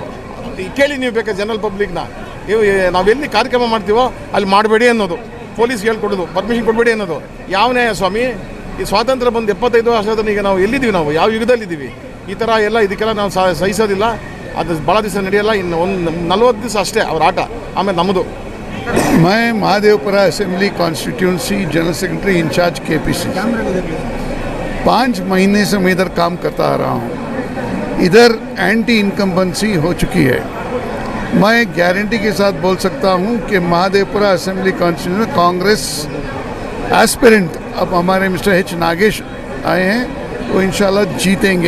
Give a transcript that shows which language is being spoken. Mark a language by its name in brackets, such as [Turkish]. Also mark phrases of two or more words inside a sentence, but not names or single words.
[Kannada] ಕೇಳಿ ನೀವು ಬೇಕಾದ್ರೆ ಜನರಲ್ ಪಬ್ಲಿಕ್ನ, ನಾವೆಲ್ಲಿ ಕಾರ್ಯಕ್ರಮ ಮಾಡ್ತೀವೋ ಅಲ್ಲಿ ಮಾಡಬೇಡಿ ಅನ್ನೋದು, ಪೊಲೀಸ್ಗೆ ಹೇಳ್ಕೊಡೋದು, ಪರ್ಮಿಷನ್ ಕೊಡಬೇಡಿ ಅನ್ನೋದು. ಯಾವ ನ್ಯಾಯ ಸ್ವಾಮಿ? ಈ ಸ್ವಾತಂತ್ರ್ಯ ಬಂದು 75 ವರ್ಷದ ಈಗ ನಾವು ಎಲ್ಲಿದ್ದೀವಿ? ನಾವು ಯಾವ ಯುಗದಲ್ಲಿದ್ದೀವಿ? ಈ ಥರ ಎಲ್ಲ ಇದಕ್ಕೆಲ್ಲ ನಾವು ಸಹಿಸೋದಿಲ್ಲ. ಅದು ಭಾಳ ದಿವಸ ನಡೆಯಲ್ಲ. ಇನ್ನು ಒಂದು 40 ದಿವಸ ಅಷ್ಟೇ ಅವ್ರ ಆಟ, ಆಮೇಲೆ ನಮ್ಮದು. [Hindi] मैं महादेवपुरा [English] assembly constituency general secretary incharge [Hindi] KPC 5 महीने से मैं इधर काम करता आ रहा हूँ. इधर [English] anti incumbency [Hindi] हो चुकी है. मैं गारंटी के साथ बोल सकता हूँ कि महादेवपुरा [English] assembly constituency [Hindi] में कांग्रेस एस्पिरेंट अब हमारे मिस्टर H नागेश आए हैं, वो [Arabic] إن شاء الله [Hindi] जीतेंगे.